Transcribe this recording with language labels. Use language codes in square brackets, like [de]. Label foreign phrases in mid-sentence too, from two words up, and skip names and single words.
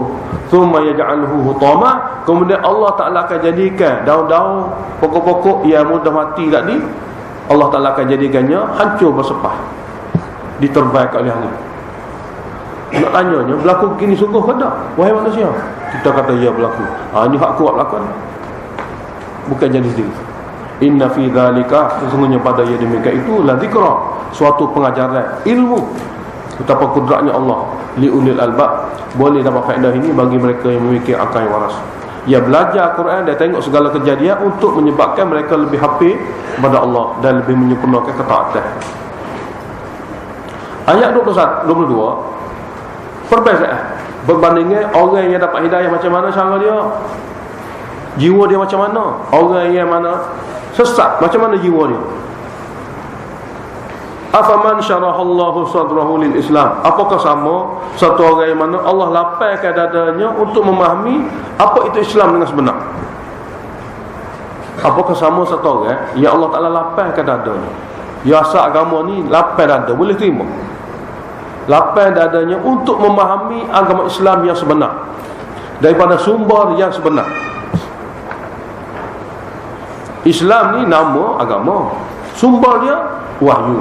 [ar] ثم يجعله حطاما, [ms] kemudian Allah Ta'ala akan jadikan daun-daun pokok-pokok yang mudah mati tadi, Allah Ta'ala akan jadikannya hancur bersepah, diterbaik oleh angin. Nak tanyanya, berlaku begini sungguh ke tak, wahai manusia? Kita kata ya berlaku. Ini hak kuat berlaku, bukan jadi sendiri. [ar] إن في ذلك, [ms] sesungguhnya pada yang demikian itu, [ar] لذكرى, [ms] suatu pengajaran ilmu betapa kudratnya Allah [ar] لأولي الألباب, [ms] boleh dapat faedah ini bagi mereka yang memiliki akal yang waras. Ia belajar Quran dan tengok segala kejadian untuk menyebabkan mereka lebih hafiz kepada Allah dan lebih menyempurnakan ketaatan. Ayat 22 perbezaan berbandingnya orang yang dapat hidayah macam mana cara dia, jiwa dia macam mana. Orang yang mana sesat, macam mana jiwa dia. [ar] أفمن شرح الله صدره للإسلام, [ms] apakah sama satu orang yang mana Allah lapangkan dadanya untuk memahami apa itu Islam dengan sebenar. Apakah sama satu orang yang Allah Ta'ala lapangkan dadanya, ya asal agama ni lapang dada, boleh terima, lapang dadanya untuk memahami agama Islam yang sebenar, daripada sumber yang sebenar. Islam ni nama agama, sumber dia wahyu.